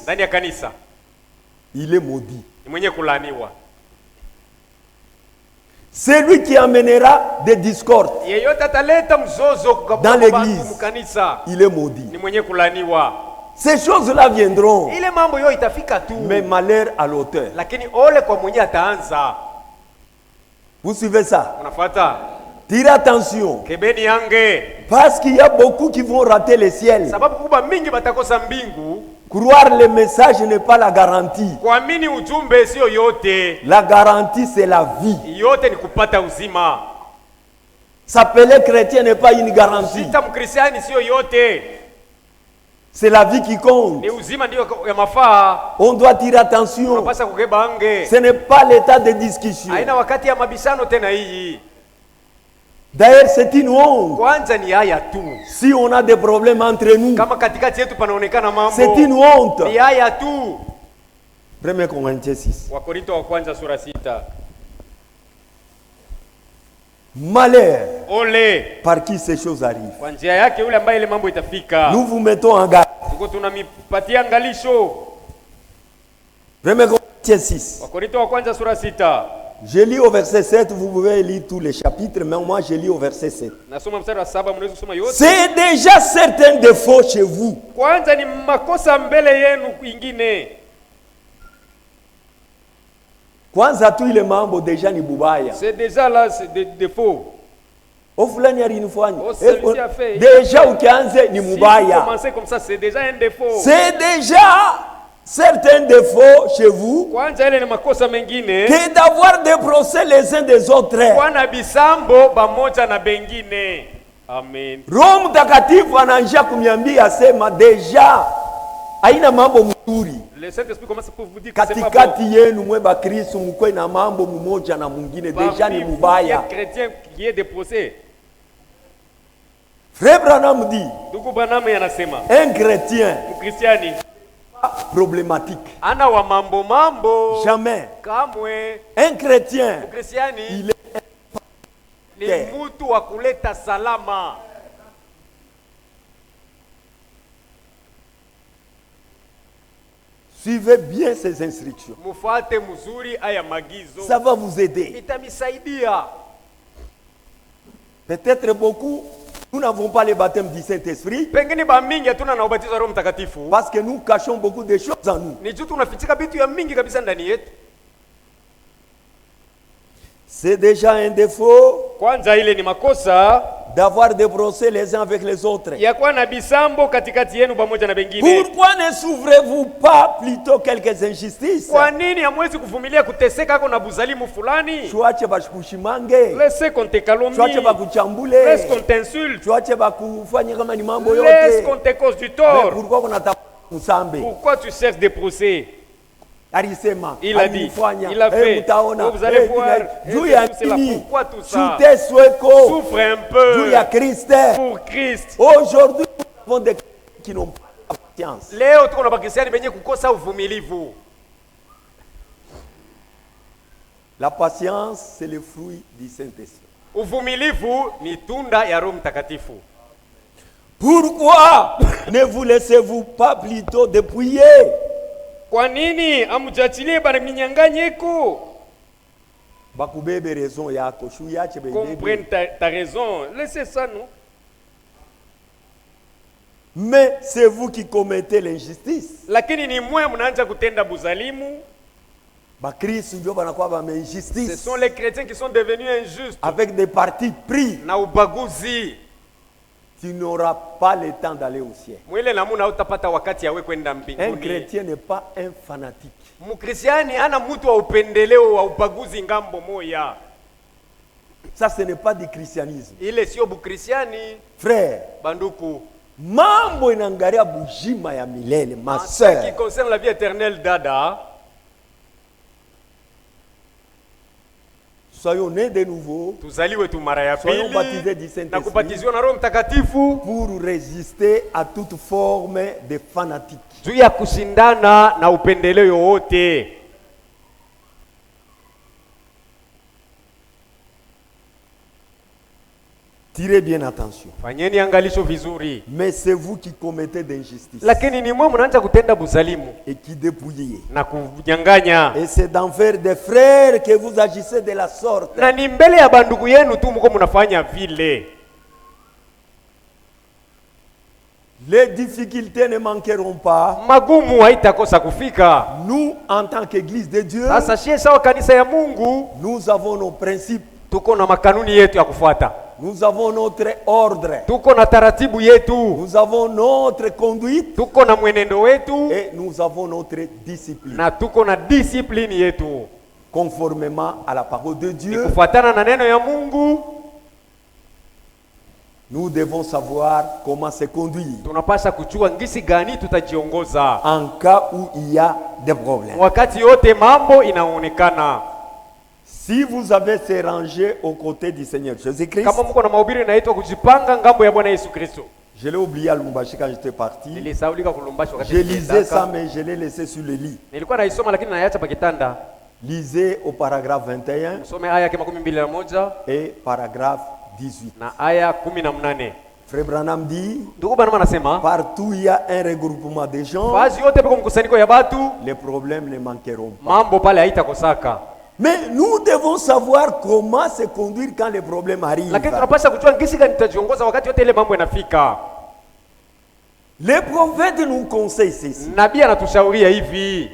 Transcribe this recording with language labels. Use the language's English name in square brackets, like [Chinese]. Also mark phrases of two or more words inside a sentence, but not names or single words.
[Swahili] ndani ya kanisa [French] Il est maudit. [Swahili] ni mwenye kulaaniwa. [French] C'est lui qui amènera des discordes. [Swahili] Yeyote ataleta mzozo [French] Dans l'église. [Swahili] mkanisa [French] Il est maudit. [Swahili] ni mwenye kulaaniwa. [French] Ces choses-là viendront. [Swahili] Ile mambo yote itafika tu, [French] Mais malheur à l'auteur. [Swahili] lakini ole kwa mwenye ataanza. [French] Vous suivez ça? [Swahili] Unafuata? [French] Tirez attention. [Swahili] Kebeni ange, [French] Parce qu'il y a beaucoup qui vont rater le ciel. [Swahili] sababu kubwa mingi batakosa mbingu. [French] Croire le message n'est pas la garantie. [Swahili] Kuamini ujumbe sio yote, [French] La garantie, c'est la vie. [Swahili] yote ni kupata uzima. [French] S'appeler chrétien n'est pas une garantie. [Swahili] Sita mkristiani sio yote, [French] C'est la vie qui compte. [Swahili] ni uzima ndio ya mafaa. [French] On doit tirer attention. [Swahili] Unapasa kukeba ange, [French] Ce n'est pas l'état de discussion. [Swahili] haina wakati ya mabishano tena. Hii [French] D'ailleurs, c'est une honte. [Swahili] kwanza ni haya tu, [French] Si on a des problèmes entre nous, [Swahili] kama katikati yetu panaonekana [French] c'est une [Swahili] mambo, [French] honte. [Swahili] ni haya tu. [French] 1 Corinthiens 6. [Swahili] Wakorinto wa kwanza sura 6. [French] Malheur [Swahili] Ole [French] par qui ces choses arrivent. [Swahili] kwa njia yake yule ambaye ile mambo itafika. [French] Nous vous mettons en garde. [Swahili] Tuko tunamipatia angalisho. [French] 1 Corinthiens 6. [Swahili] Wakorinto wa kwanza sura 6. [French] Je lis au verset 7, vous pouvez lire tous les chapitres, mais moi je lis au verset 7. [Swahili] Nasoma mstari wa 7, mnaweza kusoma yote. [French] C'est déjà certains défauts chez vous. [Swahili] Kwanza ni makosa mbele yenu ingine. Kwanza tu ile mambo deja ni bubaya. [French] C'est déjà là, c'est des défauts. [Swahili] Fulani alinifanya. [French] Oh, celui-ci a fait. [Swahili] Deja ukianze ni [French] Si vous [Swahili] mubaya. [French] commencez comme ça, c'est déjà un défaut. C'est déjà certains défauts chez vous [Swahili] Kwanza ile ni makosa mengine. [French] que d'avoir des procès les uns des autres. [Swahili] Bwana bisambo pamoja na bengine. Amen. Roho Mtakatifu anaanza kuniambia asema deja haina mambo mzuri [French] Le Saint-Esprit commence pour vous dire que c'est pas bon. [Swahili] katikati yenu mwe ba Kristo mkwe na mambo mmoja na mwingine deja ni [French] Parmi vous, il y a [Swahili] mubaya. [French] chrétien qui est des procès. Frère Branham dit [Swahili] Ndugu Branham anasema [French] un chrétien [Swahili] Mkristiani [French] problématique. [Swahili] ana wa mambo [French] Jamais. [Swahili] kamwe. [French] Un chrétien, [Swahili] Mkristiani [French] il est [Swahili] ni mtu wa kuleta salama. [French] suivez bien ces instructions. [Swahili] Mufuate mzuri haya magizo, [French] Ça va vous aider. [Swahili] itamisaidia. [French] Peut-être beaucoup, nous n'avons pas le baptême du Saint-Esprit [Swahili] Pengine ba mingi hatuna na ubatizo wa Roho Mtakatifu, [French] parce que nous cachons beaucoup de choses en nous. [Swahili] ni juu tunafichika vitu ya mingi kabisa ndani yetu. [French] C'est déjà un défaut [Swahili] Kwanza ile ni makosa [French] d'avoir des procès les uns avec les autres. [Swahili] ya kuwa na bisambo katikati yenu pamoja na bengine. [French] Pourquoi ne souffrez-vous pas plutôt quelques injustices? [Swahili] Kwa nini hamwezi kuvumilia kuteseka ako na buzalimu fulani? Tuache bakushimange, [French] Laisse qu'on te calomnie, [Swahili] tuache bakuchambule, [French] laisse qu'on t'insulte, [Swahili] tuache bakufanya kama ni mambo [French] laisse [Swahili] yote. [French] qu'on te cause du Mais tort. [Swahili] pourquoi unataka kusambe? [French] Pourquoi tu cherches des procès? [Swahili] Alisema, [French] Il a dit, [Swahili] alifanya, [French] il a fait. [Swahili] mtaona, [French] Vous allez voir, [Swahili] juu [French] et [Swahili] ya [French] tout cela. [Swahili] nini? [French] Pourquoi tout ça? [Swahili] Tutesweko, [French] Souffre un [Swahili] juu [French] peu [Swahili] ya Kristo. [French] pour Christ. Aujourd'hui, nous avons des qui n'ont pas la patience. [Swahili] Leo tuko na bakristiani benye kukosa uvumilivu. [French] La patience, c'est le fruit du Saint-Esprit. [Swahili] Uvumilivu ni tunda ya Roho Mtakatifu. [French] Pourquoi ne vous laissez-vous pas plutôt dépouiller? [Swahili] Kwa nini amujatilie bana minyanganyiko? Bakubebe raison yako, shu yache [French] Comprenne [Swahili] bebebe. [French] ta raison. Laissez ça, non? Mais c'est vous qui commettez l'injustice. [Swahili] Lakini ni mwe mnaanza kutenda buzalimu. Bakristo ndio banakuwa ba [French] Ce injustice sont les chrétiens qui sont devenus injustes. avec des partis pris. [Swahili] Na ubaguzi. [French] Tu n'auras pas le temps d'aller au ciel. [Swahili] Mwile namuna utapata wakati yawe kwenda [French] Un [Swahili] mbinguni. [French] chrétien n'est pas un fanatique. [Swahili] Mkristiani ana mtu wa upendeleo wa ubaguzi ngambo moya. [French] Ça, ce n'est pas du christianisme. [Swahili] Ile sio bukristiani. [French] Frère, [Swahili] Banduku, mambo inaangalia bujima ya milele, ma [French] en ce qui sœur. concerne la vie éternelle, dada, soyons nés de nouveau, [Swahili] tuzaliwe tu mara ya [French] soyons baptisés [Swahili] pili [French] du [Swahili] na [French] Saint-Esprit [Swahili] kubatizwa na Roho Mtakatifu [French] pour résister à toute forme de fanatique. [Swahili] juu ya kushindana na upendeleo wote. [French] Tirez bien attention. [Swahili] Fanyeni angalisho vizuri. [French] Mais c'est vous qui commettez d'injustice [Swahili] Lakini ni mwe mnaanza kutenda buzalimu [French] et qui dépouillez. [Swahili] na kunyang'anya, [French] Et c'est d'envers des frères que vous agissez de la sorte. [Swahili] na ni mbele ya bandugu yenu tu mko mnafanya vile. [French] Les difficultés ne manqueront pas. [Swahili] Magumu haitakosa kufika. [French] Nous, en tant qu'Église de Dieu, [Swahili] Sasa shie sawa kanisa ya Mungu, [French] nous avons nos principes, [Swahili] tuko na makanuni yetu ya kufuata, [French] nous avons notre ordre, [Swahili] tuko na taratibu yetu, [French] nous avons notre conduite [Swahili] tuko na mwenendo wetu, [French] et nous avons notre discipline. [Swahili] na tuko na discipline yetu [French] Conformément à la parole de Dieu, [Swahili] kufuatana na neno ya Mungu. [French] nous devons savoir comment se conduire [Swahili] Tunapasha kuchua ngisi gani tutajiongoza [French] en cas où il y a des problèmes. [Swahili] wakati yote mambo inaonekana. [French] Si vous avez se ranger aux côtés du Seigneur Jésus-Christ, [Swahili] Kama mko na mahubiri inaitwa kujipanga ngambo ya Bwana Yesu Kristo. [French] je l'ai oublié à Lumbashi quand j'étais parti. [Swahili] Nilisaulika kulumbashi wakati [French] Je lisais ça, [Swahili] niliendaka. [French] mais je l'ai laissé sur le lit. [Swahili] Nilikuwa naisoma lakini naiacha pa kitanda. [French] Lisez au paragraphe 21 [Swahili] Some aya yake 21 [French] et paragraphe 18. [Swahili] na aya 18. [French] Frère Branham dit, [Swahili] Ndugu bana anasema [French] partout il y a un regroupement de gens, [Swahili] fazi yote peko mkusanyiko ya batu, [French] les problèmes ne manqueront pas. [Swahili] mambo pale haitakosaka. [French] Mais nous devons savoir comment se conduire quand les problèmes arrivent. [Swahili] Lakini tunapaswa kujua ngisi gani tutajiongoza wakati yote ile mambo yanafika. [French] Les prophètes nous conseillent ceci. [Swahili] Nabii anatushauria hivi,